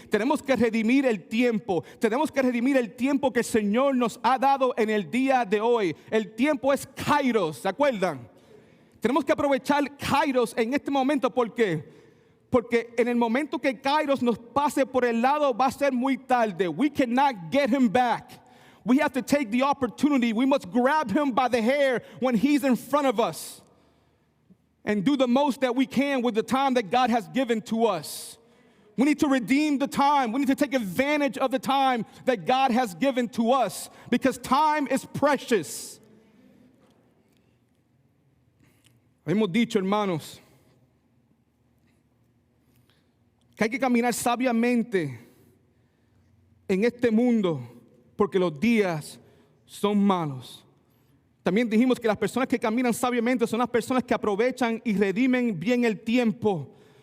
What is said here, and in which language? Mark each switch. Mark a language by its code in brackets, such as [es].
[es] Tenemos que redimir el tiempo. Tenemos que redimir el tiempo que el Señor nos ha dado en el día de hoy. El tiempo es kairos, ¿se acuerdan? Tenemos que aprovechar kairos en este momento. ¿Por qué? Porque en el momento que kairos nos pase por el lado va a ser muy tarde. [en] We cannot get him back. We have to take the opportunity. We must grab him by the hair when he's in front of us and do the most that we can with the time that God has given to us. We need to redeem the time. We need to take advantage of the time that God has given to us because time is precious. [es] Hemos dicho, hermanos, que hay que caminar sabiamente en este mundo porque los días son malos. También dijimos que las personas que caminan sabiamente son las personas que aprovechan y redimen bien el tiempo.